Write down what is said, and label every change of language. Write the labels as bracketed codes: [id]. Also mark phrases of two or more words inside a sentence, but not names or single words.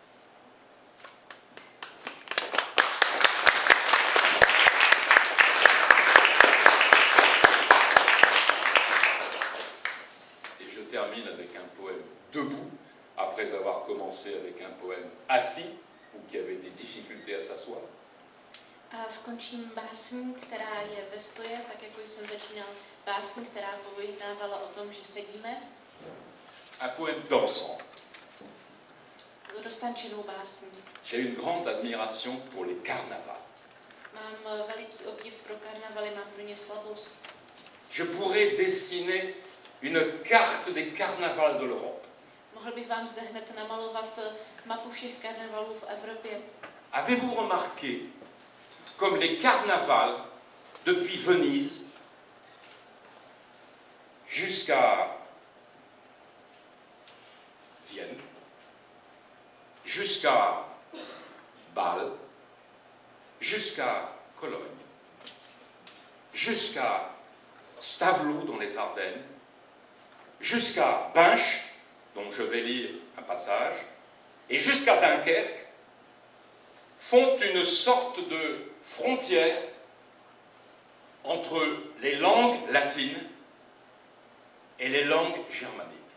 [fr] Je termine avec un poème debout, après avoir commencé avec un poème assis, ou qui avait des difficultés à s'asseoir. [cs] A skončím básní, která je ve stoje, tak jako jsem začínal básní, která pojednávala o tom, že sedíme. [fr] Un poème dansant. [cs] Roztančenou básní. [fr] J'ai une grande admiration pour les carnavals. [cs] Mám veliký obdiv pro karnavaly, mám pro ně slabost. [fr] Je pourrais dessiner une carte des carnavals de l'Europe. [cs] Mohl bych vám zde hned namalovat mapu všech karnevalů v Evropě. [fr] Avez-vous remarqué, comme les carnavals, depuis Venise jusqu'à Vienne, jusqu'à Bâle, jusqu'à Cologne, jusqu'à Stavelot dans les Ardennes, jusqu'à Binche, dont je vais lire un passage, et jusqu'à Dunkerque, font une sorte de frontière entre les langues latines et les langues germaniques.